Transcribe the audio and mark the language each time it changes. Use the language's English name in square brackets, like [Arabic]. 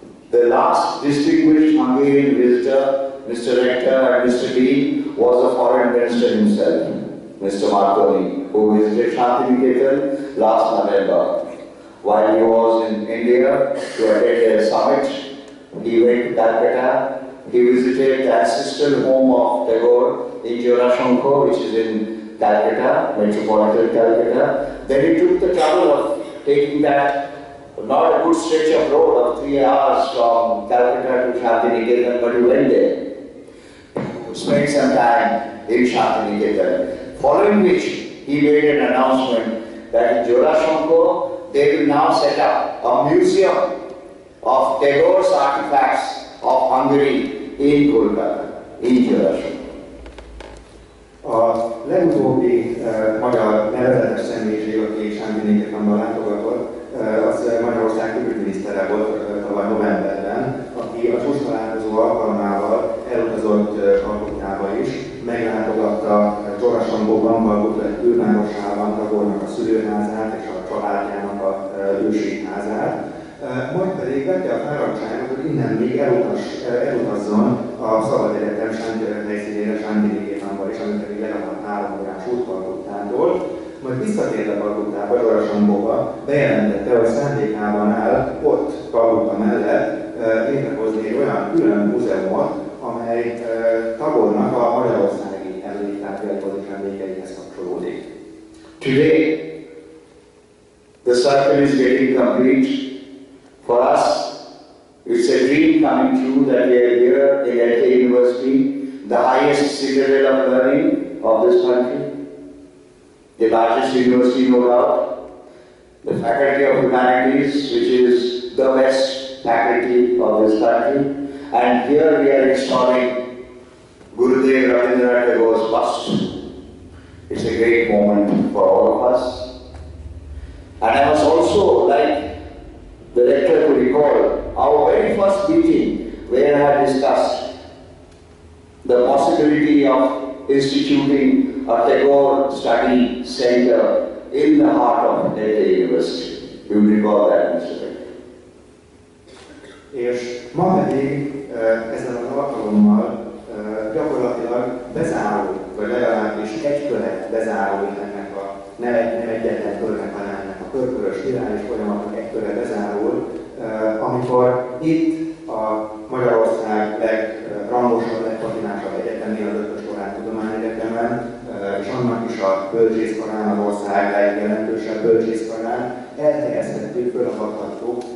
[English] The last distinguished Hungarian visitor, Mr. Rector and Mr. Dean, was the foreign minister himself, Mr. Marconi, who visited Shantiniketan last November. While he was in India to attend a summit, he went to Calcutta. He visited the ancestral home of Tagore in Jorashanko, which is in Calcutta, metropolitan Calcutta. Then he took the trouble of taking that, not a good stretch of road of 3 hours from Calcutta to Shantiniketan, but he went there to spend some time in Shantiniketan. Following which, he made an announcement that in Jorashanko, they will now set up a museum of Tagore's artifacts of Hungary in Kolkata, in Jorashanko. [Hungarian] A legutóbbi magyar nevezetes személyiség, aki Shantiniketanban látogatott, az Magyarország külügyminisztere volt tavaly novemberben, aki a csúcstalálkozó alkalmával elutazott Kalkuttába is, meglátogatta Jorashankóban, Kalkutta egy külvárosában Tagornak a szülőházát és a családjának a őségházát, majd pedig vette a fáradtságot, hogy innen még elutazzon a Szabad Egyetem helyszínére Shantiniketanba is, ami pedig legalább 3 órás út Kalkuttától. Majd visszatérve Kalkuttába, Jorashankóba, bejelentette, hogy szándékában áll ott Kalkutta mellett létrehozni egy olyan külön múzeumot, amely Tagornak a magyarországi emléktárgyaihoz és emlékeihez kapcsolódik. [English] Today, the circle is getting complete. For us, it's a dream coming true that we are here in ELTE University, the highest citadel of learning of this country, the largest university, no doubt, the Faculty of Humanities, which is the best faculty of this country, and here we are installing Gurudev Rabindranath Tagore's bust. It's a great moment for all of us. And I must also like the rector to recall our very first meeting where I had discussed the possibility of instituting a Tagore Study Center in the heart of ELTE University. You will recall that, Mr. Rector. [Hungarian] És ma pedig ezen az alkalommal gyakorlatilag bezárul, vagy legalábbis egy köre bezárul ennek a nem egyetlen körnek, hanem ennek a körkörös lineáris folyamatnak egy köre bezárul, amikor itt a Magyarország legrangosabb, legpatinásabb egyetemén, az Ötös Korán Tudományegyetemen, és annak is a bölcsészkarán, az ország legjelentősebb bölcsészkarán elhelyeztettük, feladathattuk